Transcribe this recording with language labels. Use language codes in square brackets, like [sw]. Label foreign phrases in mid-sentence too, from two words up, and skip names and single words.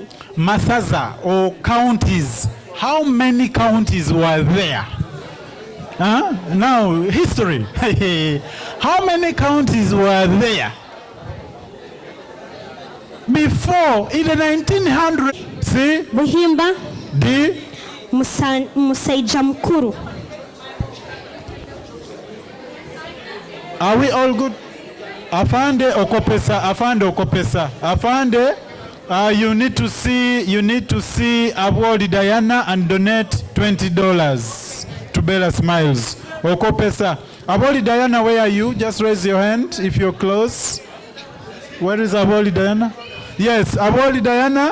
[en] Masaza or counties. How many counties were there? Now, history. How many counties were there? Before, in the 1900s, see? [nyo] Buhimba, Musaija mkuru. [en] Are we all good? [nyo] Afande okopesa, afande okopesa. [en] Afande, you need to see Awoli Diana and donate $20 to Bella Smiles. Okopesa. Awoli Diana, where are you? Just raise your hand if you're close. Where is Awoli Diana? Yes, Awoli Diana.